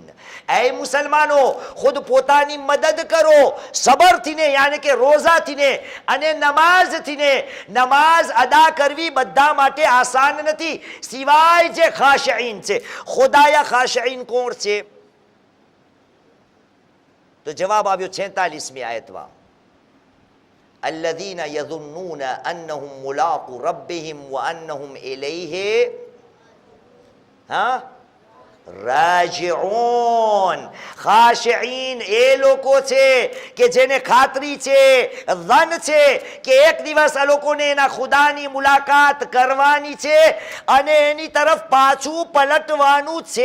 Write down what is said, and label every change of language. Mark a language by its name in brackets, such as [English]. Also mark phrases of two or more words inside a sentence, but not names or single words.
[Gujarati] એ મુસલમાનો, ખુદ પોતાની મદદ કરો સબરથી ને, યાની કે રોઝાથી ને અને નમાઝથી ને. નમાઝ અદા કરવી બધા માટે આસાન નથી, સિવાય જે ખાશિઈન છે. ખુદાયા ખાશિઈન કોણ છે? તો જવાબ આવ્યો 46મી આયતમાં, [Arabic] الذين يظنون أنهم ملاقو ربهم وأنهم إليه હા, રાજીઉન. [Gujarati] ખાશિઈન એ લોકો છે કે જેને ખાતરી છે, ધન છે કે એક દિવસ આ લોકોને એના ખુદાની મુલાકાત કરવાની છે અને એની તરફ પાછું પલટવાનું છે.